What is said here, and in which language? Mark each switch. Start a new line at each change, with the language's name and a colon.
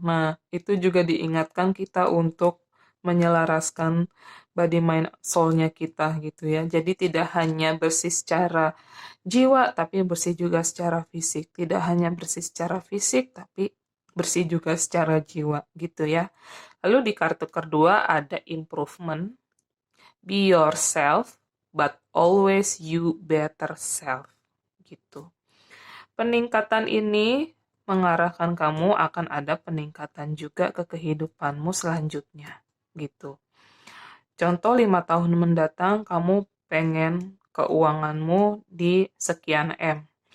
Indonesian: Nah, itu juga diingatkan kita untuk menyelaraskan body mind soul-nya kita gitu ya. Jadi tidak hanya bersih secara jiwa, tapi bersih juga secara fisik. Tidak hanya bersih secara fisik, tapi bersih juga secara jiwa, gitu ya. Lalu di kartu kedua ada improvement.
English: Be yourself, but always you better self.
Indonesian: Gitu. Peningkatan ini mengarahkan kamu akan ada peningkatan juga ke kehidupanmu selanjutnya. Gitu. Contoh 5 tahun mendatang kamu pengen keuanganmu di sekian M.